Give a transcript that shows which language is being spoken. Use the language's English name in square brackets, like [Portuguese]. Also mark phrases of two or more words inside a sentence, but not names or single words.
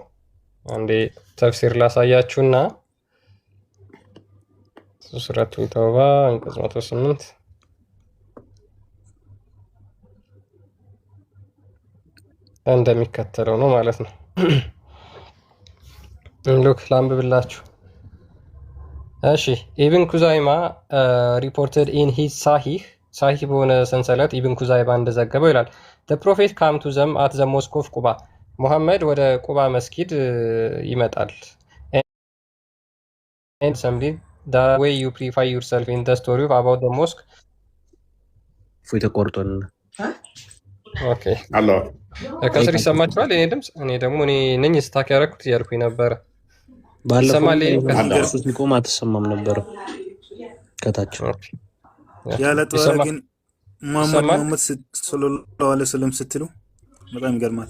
[Amharic] አንዴ ተፍሲር ላሳያችሁና ሱረቱል ተውባ አንቀጽ 108 እንደሚከተለው ነው ማለት ነው። ሉክ ላንብብላችሁ። [English] እሺ ኢብን ኩዛይማ reported in his Sahih [Amharic] በሆነ ሰንሰለት ኢብን ኩዛይማ እንደዘገበው ይላል [English] the prophet come to them at the mosque of ቁባ [Amharic] ሙሐመድ ወደ ቁባ መስጊድ ይመጣል [English] and somebody the way you purify yourself in the story about the mosque [Amharic] ፎይ ተቆርጦን ኦኬ አሎ ከስር ይሰማችኋል የኔ ድምጽ? እኔ ደግሞ እኔ ነኝ ስታክ ያደረኩት እያልኩኝ ነበረ። ባለፈው ሲቆም አትሰማም ነበረ ከታች ያለ ጦር ግን ሙሐመድ [Arabic] صلى الله عليه وسلم [Amharic] ስትሉ በጣም ይገርማል።